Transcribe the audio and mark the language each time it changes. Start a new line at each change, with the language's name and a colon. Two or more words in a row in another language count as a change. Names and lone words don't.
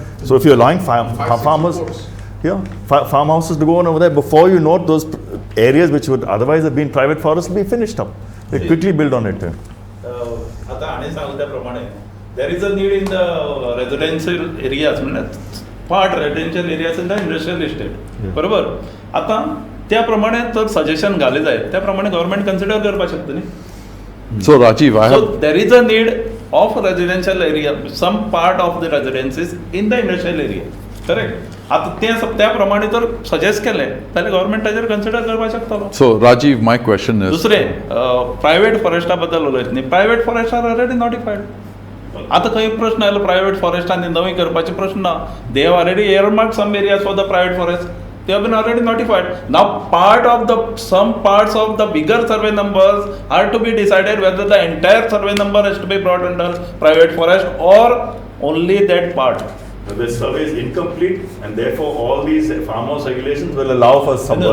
English: So if you're allowing farmers, farmhouses to go on over there, before you know those areas which would otherwise have been private forests will be finished up. They quickly build on it. There is a need in the residential areas. Part residential areas in the industrial estate.
Konkani: बरोबर. आता त्याप्रमाणे जर सजेशन घाले जाय त्याप्रमाणे
English: government consider
Konkani: करपाक शकता न्ही.
English: So Rajiv, So there is a need of residential area, some part of the residences in the industrial area. Correct.
Konkani: आता त्याप्रमाणे जर सजेस्ट केले जाल्यार गव्हर्नमेंट ताजेर कन्सिडर करपाक शकता.
English: So Rajiv, my question is.
Konkani: दुसरे प्रायव्हेट फॉरेस्टा बद्दल उलयत न्ही.
English: private forest are already notified.
Konkani: आता खंय प्रश्न आयलो प्रायव्हेट फॉरेस्टांनी नवी करपाचे प्रश्न ना.
English: they have already earmarked some areas for the private forest. They have been already notified. Now some parts of the bigger survey numbers are to be decided whether the entire survey number has to be brought under private forest or only that part. The survey is incomplete, and therefore all these farmhouse regulations will allow for subversion.